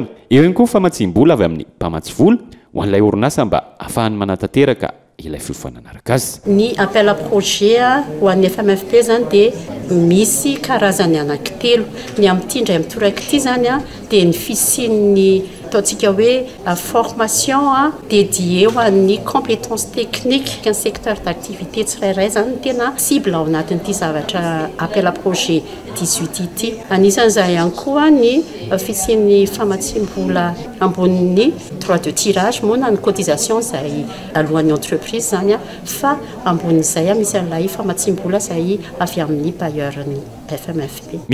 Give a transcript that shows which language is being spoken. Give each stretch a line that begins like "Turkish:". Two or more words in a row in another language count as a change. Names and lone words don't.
Malagasy: Eo ihany koa famatsim-bola avy amin'ny mpamatsy vola ho an'ilay orinasa mba ahafahany manatanteraka ilay fiofanana arakasa. Ny
French: appel à projet
Malagasy: ho an'ny FMFP zany dia misy karazany anankitelo. Ny amin'ity indray mitoraka ity zany dia ny fisian'ny ataontsika hoe
French: formation dédiée
Malagasy: ho an'ny
French: compétences techniques qu'un secteur d'activité
Malagasy: tsirairay zany tena cible ao anatin'ity zavatra
French: appel à projet
Malagasy: 18 ity. Anisan'izay ihany koa ny fisian'ny famatsim-bola ambonin'ny
French: droit de tirage
Malagasy: moa na ny cotisation izay alohan'ny entreprise zany fa ambonin'izay misy an'ilay famatsim-bola izay avy amin'ny bailleurny FMFP.